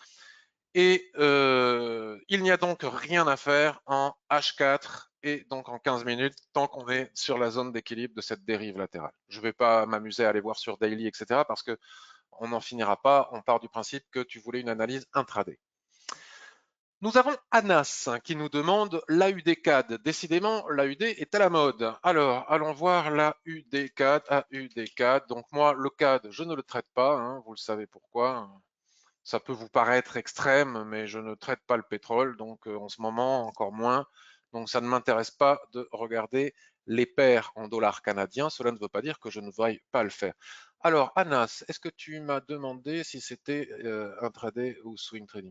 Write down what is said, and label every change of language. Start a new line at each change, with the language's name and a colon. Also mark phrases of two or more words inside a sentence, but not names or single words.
French: Et il n'y a donc rien à faire en H4 et donc en 15 minutes tant qu'on est sur la zone d'équilibre de cette dérive latérale. Je ne vais pas m'amuser à aller voir sur daily, etc. parce qu'on n'en finira pas. On part du principe que tu voulais une analyse intraday. Nous avons Anas qui nous demande l'AUD-CAD. Décidément, l'AUD est à la mode. Alors, allons voir l'AUD-CAD. AUD-CAD. Donc moi, le CAD, je ne le traite pas. Hein, vous le savez pourquoi. Ça peut vous paraître extrême, mais je ne traite pas le pétrole, donc en ce moment encore moins. Donc ça ne m'intéresse pas de regarder les paires en dollars canadiens. Cela ne veut pas dire que je ne veuille pas le faire. Alors Anas, est-ce que tu m'as demandé si c'était intraday ou
English: swing trading?